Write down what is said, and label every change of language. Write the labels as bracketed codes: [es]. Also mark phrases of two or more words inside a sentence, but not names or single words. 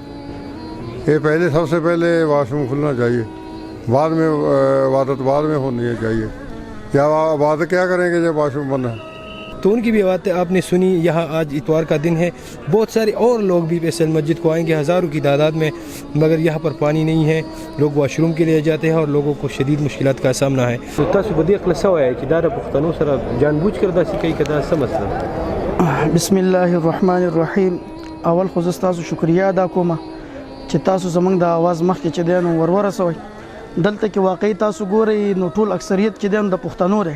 [ur] یہ پہلے سب سے پہلے واش روم کھلنا چاہیے، بعد میں عبادت بعد میں ہونی چاہیے، یا عبادت کیا کریں گے جب واش روم بند ہے۔ تو ان کی بھی باتیں آپ نے سنی۔ یہاں آج اتوار کا دن ہے، بہت سارے اور لوگ بھی فیصل مسجد کو آئیں گے ہزاروں کی تعداد میں، مگر یہاں پر پانی نہیں ہے، لوگ واش روم کے لیے جاتے ہیں اور لوگوں کو شدید مشکلات کا سامنا ہے۔ [ps] تو تاسو په دې خپل سوای چې دا د پښتنو سره جانبوج کړ داسې کوي که دا څه مسله؟ [ar] بسم الله الرحمن الرحیم. [ps] اول خو زه ستاسو شکریه ادا کوم چې تاسو زمونږ د آواز مخکې چې دی نو ورسوئ. دلته کې واقعي تاسو ګورئ نو ټول اکثریت چې دی نو د پښتنو دی.